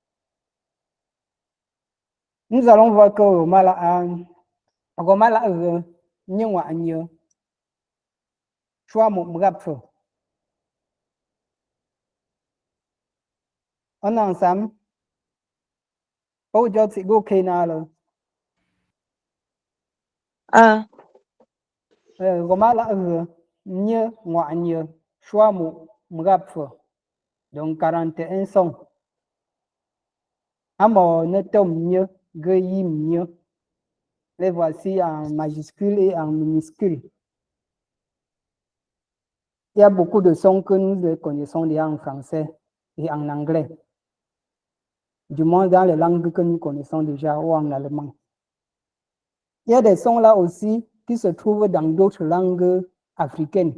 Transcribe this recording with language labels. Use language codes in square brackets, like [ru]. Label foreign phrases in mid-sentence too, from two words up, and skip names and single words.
[fr] Nous allons voir que romala nyewa nye chwa mugapfo. On est ensemble. Oh, c'est OK là. Ah, Romala nye wa nye chwa mugapfo. Donc 41 sons. Amo netom nye geyim nye. Les voici en majuscule et en minuscule. Il y a beaucoup de sons que nous connaissons déjà en français et en anglais. Du moins dans les langues que nous connaissons déjà ou en allemand. Il y a des sons là aussi qui se trouvent dans d'autres langues africaines.